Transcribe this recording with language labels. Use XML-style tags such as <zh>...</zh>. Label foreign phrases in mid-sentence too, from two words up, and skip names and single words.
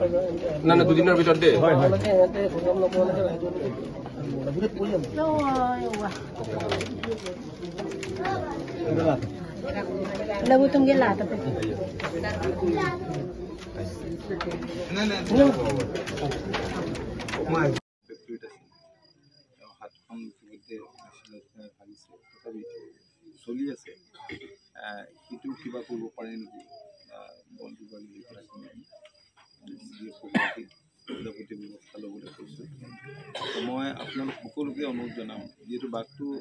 <as>না না দুদিনৰ ভিতৰত দে হয় হয় Labutong gelata pa. চলি আছে সেইটো কিবা কৰিব পাৰে নেকি বন্ধু বান্ধৱী আপোনালোক সকলোকে অনুৰোধ জনাম যিহেতু বাঘটো</as>